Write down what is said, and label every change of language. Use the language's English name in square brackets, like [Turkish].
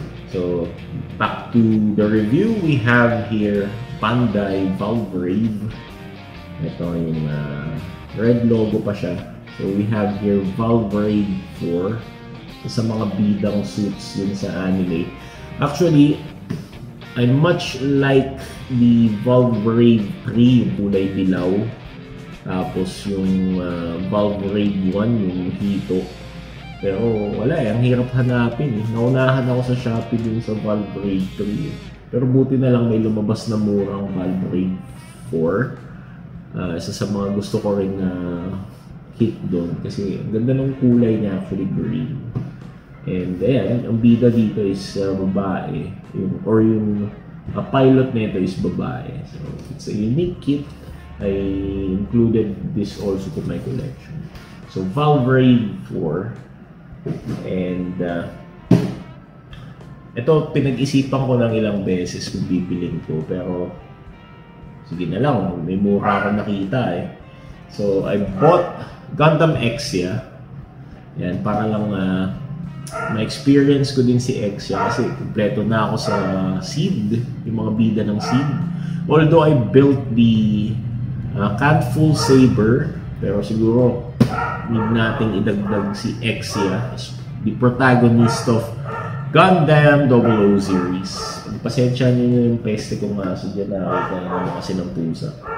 [English] So, back to the review, we have here Bandai Valvrave. [Filipino] Ito yung red logo pa siya. [English] So, we have here Valvrave 4. [Filipino] Sa mga bidang suits dun sa anime. [English] Actually, I much like the Valvrave 3, [Filipino] yung kulay dilaw. Tapos yung Valvrave 1, yung hito. Pero wala ang hirap hanapin. Naunahan ako sa Shopee dun sa Valvrave 3. Pero buti na lang may lumabas na murang Valvrave 4. Isa sa mga gusto ko rin hit doon. Kasi ang ganda ng kulay niya, actually green. And ayan, ang bida dito is babae. Yung pilot nito is babae. [English] So it's a unique kit. I included this also to my collection. So Valvrave 4. [Filipino] And ito pinag-isipan ko ng ilang beses kung bibilin ko. Pero sige na lang, may mura akong nakita [English] So I bought Gundam Exia. [Filipino] Yan, para lang ma-experience ko din si Exia kasi kompleto na ako sa seed, yung mga bida ng seed. [English] Although I built the Cantful Saber, [Filipino] pero siguro need nating idagdag si Exia [English] as the protagonist of Gundam 00 series. [Filipino] Pasensya niyo yung peste kong aso dyan, nakakita naman kasi ng pusa.